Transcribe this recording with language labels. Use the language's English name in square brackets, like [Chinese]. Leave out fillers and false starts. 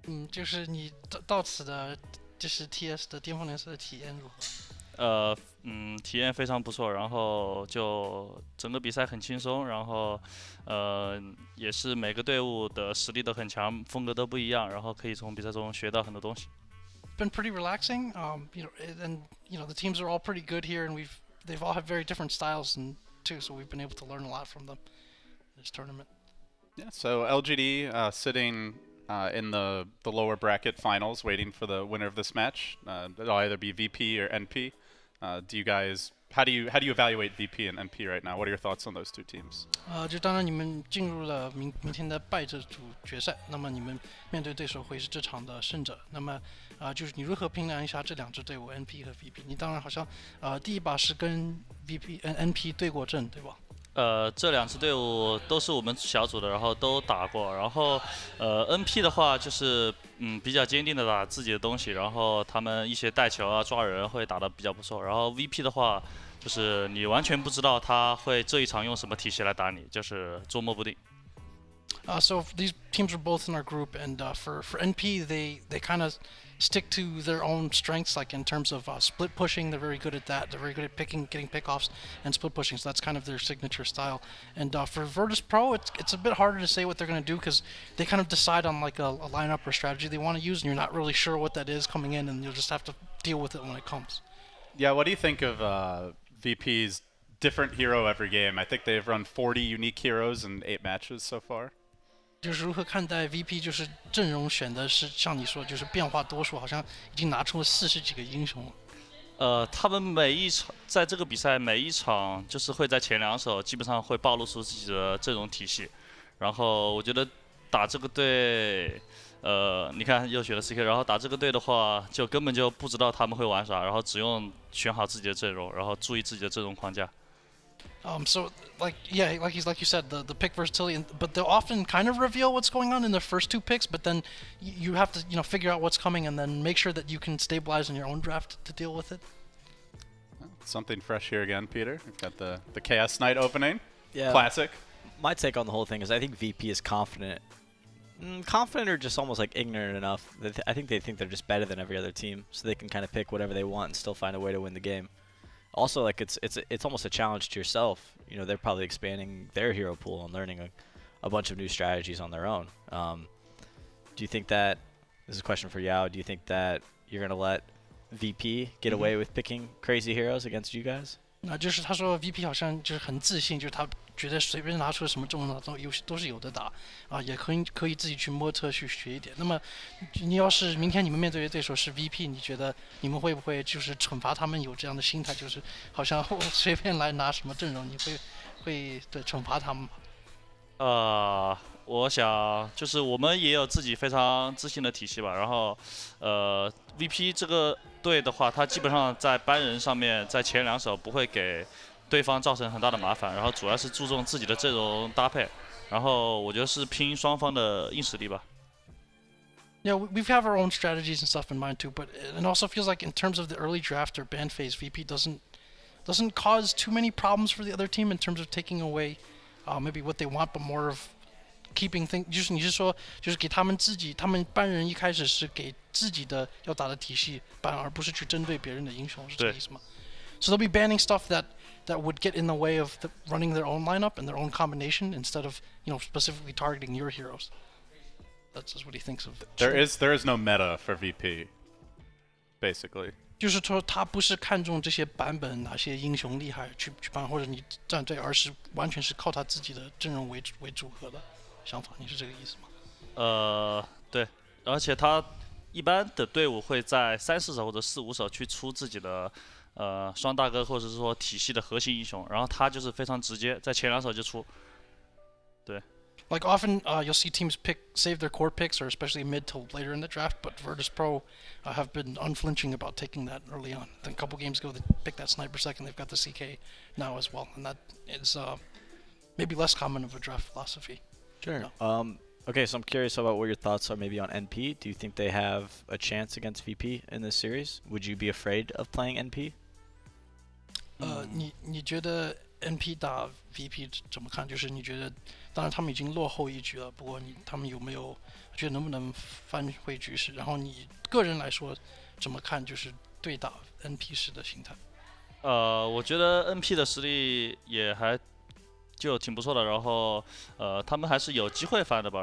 [Chinese] 就是你到此的，就是 TS 的巅峰联赛的体验如何？体验非常不错，然后就整个比赛很轻松，然后也是每个队伍的实力都很强，风格都不一样，然后可以从比赛中学到很多东西。 [English] Been pretty relaxing, and the teams are all pretty good here, and they've all have very different styles and too, so we've been able to learn a lot from them in this tournament. Yeah, so LGD sitting in the lower bracket finals, waiting for the winner of this match. It'll either be VP or NP. Do you guys? How do you evaluate VP and NP right now? What are your thoughts on those two teams? [Chinese] 就当然你们进入了明天的败者组决赛，那么你们面对对手会是这场的胜者。那么就是你如何评量一下这两支队伍 NP 和 VP？你当然好像第一把是跟 NP 对过阵，对吧？这两支队伍都是我们小组的，然后都打过。然后NP 的话就是比较坚定的打自己的东西，然后他们一些带球啊、抓人会打得比较不错。然后 VP 的话，就是你完全不知道他会这一场用什么体系来打你，就是捉摸不定。 [English] So these teams are both in our group, and for NP, they kind of stick to their own strengths, like in terms of split pushing. They're very good at that. They're very good at getting pickoffs and split pushing. So that's kind of their signature style. And for Virtus.pro, it's a bit harder to say what they're going to do because they kind of decide on like a lineup or strategy they want to use, and you're not really sure what that is coming in, and you'll just have to deal with it when it comes. Yeah, what do you think of VP's different hero every game? I think they've run 40 unique heroes in 8 matches so far. [Chinese] 就是如何看待 VP？就是阵容选的是像你说，就是变化多数，好像已经拿出了40几个英雄了。他们每一场在这个比赛每一场就是会在前2手基本上会暴露出自己的阵容体系，然后我觉得打这个队，你看又选了 CK， 然后打这个队的话，就根本就不知道他们会玩啥，然后只用选好自己的阵容，然后注意自己的阵容框架。 [English] So like you said, the pick versatility, but they'll often kind of reveal what's going on in the first 2 picks, but then you have to figure out what's coming and then make sure that you can stabilize in your own draft to deal with it. Something fresh here again, Peter. We've got the Chaos Knight opening. Yeah. Classic. My take on the whole thing is I think VP is confident. Confident or just almost like ignorant enough. I think they think they're just better than every other team, so they can kind of pick whatever they want and still find a way to win the game. Also, like it's almost a challenge to yourself. They're probably expanding their hero pool and learning a bunch of new strategies on their own. Do you think that, this is a question for Yao, do you think that you're going to let VP get away with picking crazy heroes against you guys? [Chinese] 就是他说 VP 好像就是很自信，就是他觉得随便拿出什么阵容都是有的打也可以自己去摸测去学一点。那么你要是明天你们面对的对手是 VP， 你觉得你们会不会就是惩罚他们有这样的心态，就是好像随便来拿什么阵容，你会对惩罚他们吗？我想就是我们也有自己非常自信的体系吧。然后VP 这个队的话，他基本上在搬人上面，在前2手不会给对方造成很大的麻烦，然后主要是注重自己的阵容搭配。然后我觉得是拼双方的硬实力吧。 [English] Yeah, we have our own strategies and stuff in mind too, but it also feels like in terms of the early draft or ban phase, VP doesn't cause too many problems for the other team in terms of taking away maybe what they want, but more of keeping things. [Chinese] 就是你是说，就是给他们班人一开始是给自己的要打的体系搬，而不是去针对别人的英雄，是这个意思吗？ [English] So they'll be banning stuff that would get in the way of running their own lineup and their own combination instead of specifically targeting your heroes. That's just what he thinks of. There is no meta for VP, basically. [Chinese] 就是说他不是看重这些版本哪些英雄厉害去办，或者你站队，而是完全是靠他自己的阵容为组合的想法。你是这个意思吗？对，而且他一般的队伍会在3、4手或者4、5手去出自己的双大哥或者是说体系的核心英雄，然后他就是非常直接，在前2手就出。对。 [English] Like often, you'll see teams save their core picks, or especially mid to later in the draft. But Virtus.pro have been unflinching about taking that early on. Then a couple games ago, they picked that sniper second. They've got the CK now as well, and that is maybe less common of a draft philosophy. Sure. Okay, so I'm curious about what your thoughts are maybe on NP. Do you think they have a chance against VP in this series? Would you be afraid of playing NP? [Chinese] 你觉得 NP 打 VP 怎么看？就是你觉得，当然他们已经落后一局了，不过他们有没有觉得能不能翻回局势？然后你个人来说怎么看？就是对打 NP 时的心态？我觉得 NP 的实力也还就挺不错的，然后他们还是有机会翻的吧。